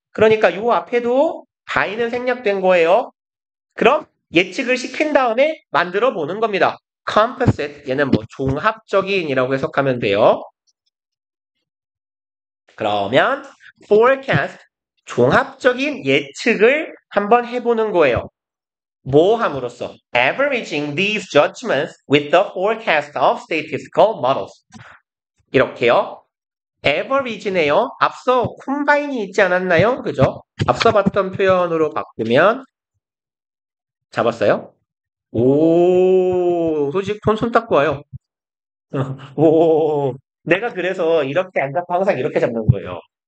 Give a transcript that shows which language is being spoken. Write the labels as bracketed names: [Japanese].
[Korean] 그러니까 요 앞에도 by는 생략된 거예요. 그럼 예측을 시킨 다음에 만들어 보는 겁니다. composite 얘는 뭐 종합적인이라고 해석하면 돼요. 그러면 forecast 종합적인 예측을 한번 해보는 거예요. 뭐 함으로써? [English] Averaging these judgments with the forecast of statistical models. [Korean] 이렇게요. average네요. 앞서 콤바인이 있지 않았나요? 그죠? 앞서 봤던 표현으로 바꾸면 잡았어요? 오, 손 닦고 와요. 오, 내가 그래서 이렇게 안 잡고 항상 이렇게 잡는 거예요.